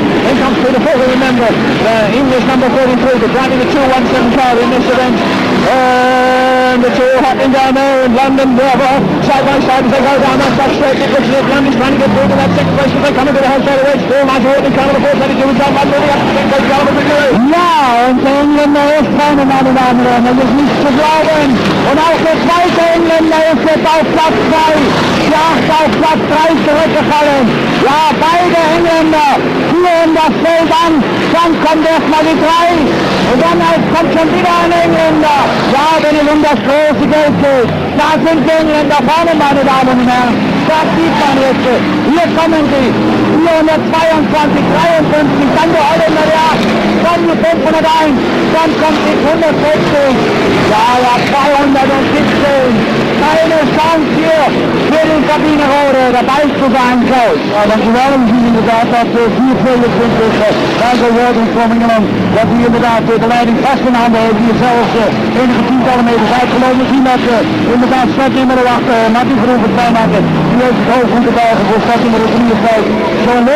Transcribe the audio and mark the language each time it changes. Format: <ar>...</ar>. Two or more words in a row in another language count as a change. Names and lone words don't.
<en>In comes Peter Folding, remember, English number 43, but driving the 217 car in this event. And the two happening down there in London, Bravo, side by side as they go down that back straight. It looks as if London's trying to get through to that second place as they come into the whole straight away. Still Nigel Walton, car number 422, and John Van moving up to second place, car number 52.</en> <de>Ja, und der Engländer ist vorne meine Damen und Herren, das ist nicht zu glauben. Und auch der zweite Engländer ist jetzt auf Platz 2, die 8 auf Platz 3 zurückgefallen. Ja, beide Engländer führen das Feld an, dann kommt erstmal die 3 und dann kommt schon wieder ein Engländer. Ja, wenn es um das große Geld geht, da sind die Engländer vorne, meine Damen und Herren. Das sieht man jetzt. Hier kommen sie. 422, 53, dann die Holländer, ja, dann die 501, dann kommt die 160, ja, 217. Keine Chance hier für den Kabinerode dabei zu sein, Klaus.</de> <nl>Ja, dankjewel. We zien inderdaad dat 4 vele punten Nigel Worthing from Engeland, dat hij inderdaad de leiding vast in handen heeft, hier zelfs enige tientallen meters uitgelopen. We zien dat inderdaad startnummer 8, Martin Verhoeven vrijmaken. Die heeft het hoofd moeten buigen voor startnummer 53, John Lund.</nl>